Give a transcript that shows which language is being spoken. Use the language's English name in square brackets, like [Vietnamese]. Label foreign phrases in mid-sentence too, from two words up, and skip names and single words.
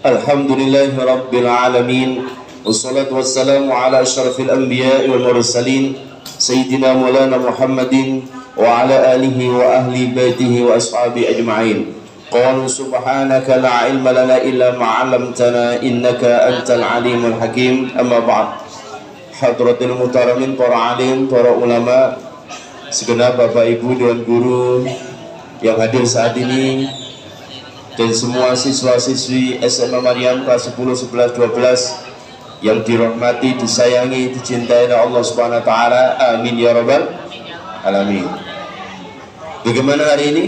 [Arabic] الحمد لله رب العالمين. والصلاة والسلام على أشرف الأنبياء والمرسلين سيدنا مولانا محمد وعلى آله وأهل بيته وأصحابه أجمعين. قالوا سبحانك لا علم لنا إلا ما علمتنا إنك أنت العليم الحكيم. أما بعد. حضرات المحترمين, [Indonesian] para alim, para ulama, segenap bapak ibu dan guru yang hadir saat ini, dan semua siswa-siswi SMA Maryam kelas 10, 11, 12 yang dirahmati, disayangi, dicintai oleh Allah [Arabic] سبحانه وتعالى. آمين يا رب العالمين. [Indonesian] Bagaimana hari ini?